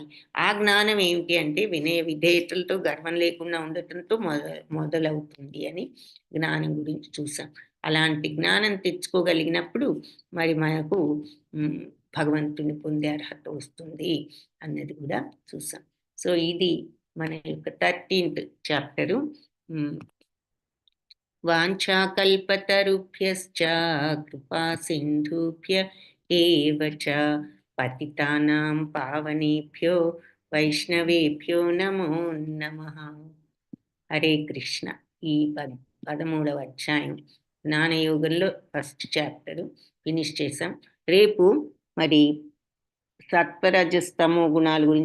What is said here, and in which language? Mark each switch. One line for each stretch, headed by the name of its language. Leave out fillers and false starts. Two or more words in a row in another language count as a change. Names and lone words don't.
Telugu: ఆ జ్ఞానం ఏమిటి అంటే వినయ విధేయతలతో గర్వం లేకుండా ఉండటంతో మొదలవుతుంది అని జ్ఞానం గురించి చూసాం. అలాంటి జ్ఞానం తెచ్చుకోగలిగినప్పుడు మరి మనకు భగవంతుని పొందే అర్హత వస్తుంది అన్నది కూడా చూసాం. సో ఇది మన యొక్క 13th చాప్టరు.
Sanskrit: వాంఛాకల్పతరుభ్యశ్చ కృపా సింధుభ్య ఏవ చ పతితానాం పావనేభ్యో వైష్ణవేభ్యో నమో నమః. హరే కృష్ణ.
Telugu: ఈ 13వ అధ్యాయం జ్ఞానయోగంలో
English: first chapter finish
Telugu: చేసాం. రేపు మరి సత్వరజస్తమో గుణాల గురించి